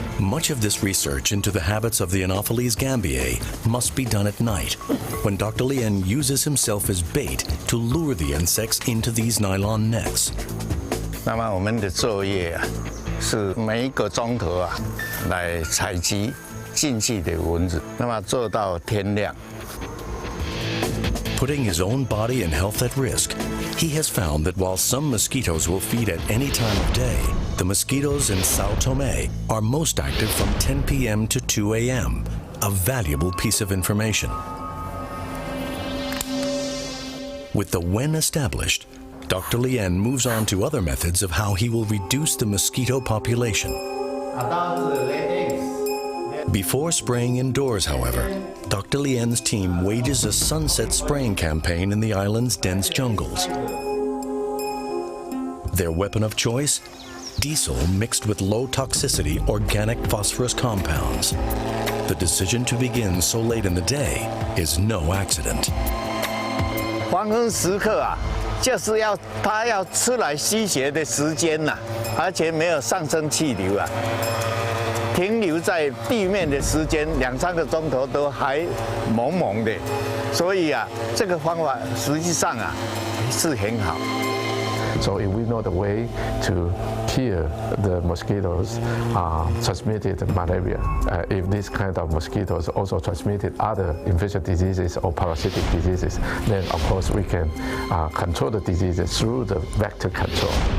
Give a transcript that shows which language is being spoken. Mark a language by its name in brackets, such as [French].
[English] Much of this research into the habits of the Anopheles gambiae must be done at night, when Dr. Lien uses himself as bait to lure the insects into these nylon nets. [Chinese] 那么我们的作业啊，是每一个钟头啊，来采集进去的蚊子，那么做到天亮。 [English] Putting his own body and health at risk, he has found that while some mosquitoes will feed at any time of day, the mosquitoes in Sao Tome are most active from 10 p.m. to 2 a.m., a valuable piece of information. With the when established, Dr. Lien moves on to other methods of how he will reduce the mosquito population. Before spraying indoors, however, Dr. Lien's team wages a sunset spraying campaign in the island's dense jungles. Their weapon of choice? Diesel mixed with low-toxicity organic phosphorus compounds. The decision to begin so late in the day is no accident. [Chinese] 黄昏时刻啊，就是它要出来吸血的时间呐，而且没有上升气流啊。停留在地面的时间2、3个钟头都还蒙蒙的，所以啊，这个方法实际上啊是很好。 [English] So if we know the way to kill the mosquitoes transmitted malaria, if this kind of mosquitoes also transmitted other infectious diseases or parasitic diseases, then of course we can control the diseases through the vector control.